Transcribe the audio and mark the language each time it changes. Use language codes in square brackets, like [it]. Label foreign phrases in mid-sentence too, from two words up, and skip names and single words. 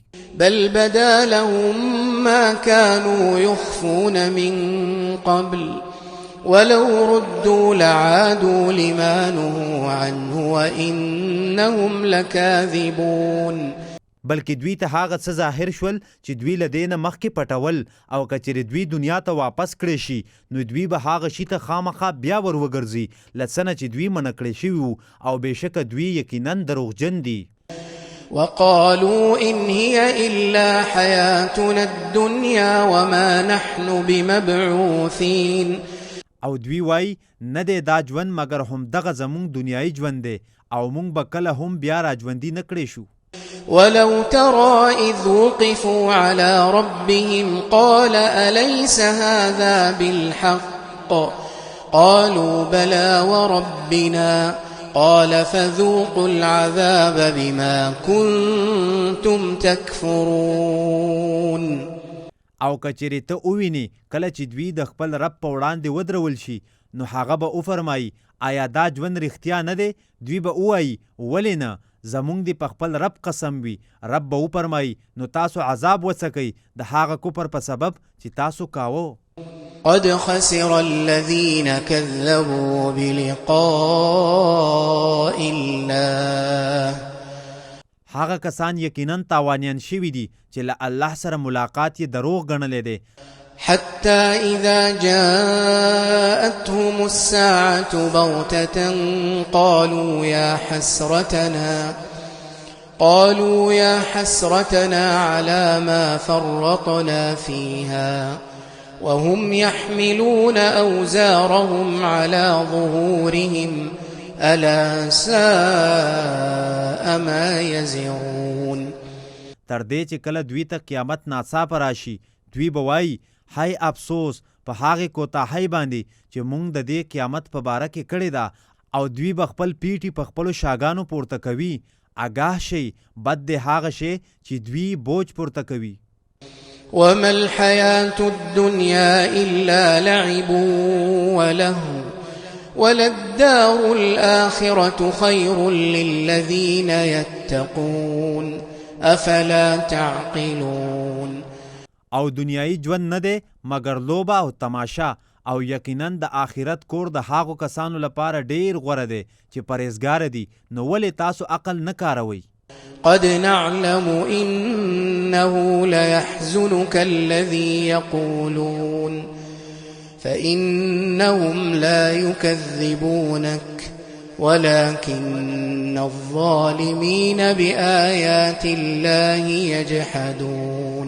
[ar] بل بدا لهم ما كانوا يخفون من قبل ولو ردوا لعادوا لما نهوا عنه وإنهم لكاذبون. [ps] بلکې دوی ته هغه څه ظاهر شول چې دوی له دې نه مخکې پټول او که چېرې دوی دنیا ته واپس کړی شي نو دوی به هغه شي ته خامخا بیا ور وګرځي له څه نه چې دوی منع کړی شوي وو او بېشکه دوی یقینا دروغجن دي. [ar] وقالوا إن هي إلا حياتنا الدنيا وما نحن بمبعوثين. [ps] او دوی وای نه دی دا ژوند مګر هم دغه زمونږ دنیایي ژوند دی او مونږ به کله هم بیا راژوندي نه کړی شو. [ar] ولو ترى إذ وقفوا على ربهم قال أليس هذا بالحق قالوا بلى وربنا قال فذوقوا العذاب بما كنتم تكفرون. [ps] او کچېرې ته ووینې کله چې دوی د خپل رب په وړاندې ودرول شي نو هغه به وفرمایي آیا دا ژوند رښتیا نه دی؟ دوی به ووایي ولې نه زمونږ دی په خپل رب قسم وي. رب به وفرمایي نو تاسو عذاب وڅکئ د هغه کفر په سبب چې تاسو کاوه. [ar] قد خسر الذين كذبوا بلقاء الله [ps] هغه کسان یقینا تاوانیان شوي دي چې له الله سره ملاقات یې دروغ ګڼلی دی. [ar] حتى إذا جاءتهم الساعة بغتة قالوا يا حسرتنا على ما فرطنا فيها وهم يحملون أوزارهم على ظهورهم ألا ساء ما يزرون. [ps] تر دې چې کله دوی ته قیامت ناڅاپه راشي دوی به وایي هی افسوس په هغې کوتاهۍ باندې چې موږ د دې قیامت په باره کې کړې ده او دوی به خپل پیټي په خپلو شاګانو پورته کوي. آګاه شئ بد دی هغه شی چې دوی بوج پورته کوي. [ar] وما الحياة الدنيا إلا لعب ولهو وللدار الآخرة خير للذين يتقون أفلا تعقلون. [ps] او دنیایي ژوند نه دی مګر لوبه او تماشا او یقینا د آخرت کور د هغو کسانو لپاره ډیر غوره دی چې پرهیزګاره دي. نو ولې تاسو عقل نه کاروئ؟ [ar] قد نعلم إنه ليحزنك الذي يقولون فإنهم لا يكذبونك ولكن الظالمين بآيات الله يجحدون.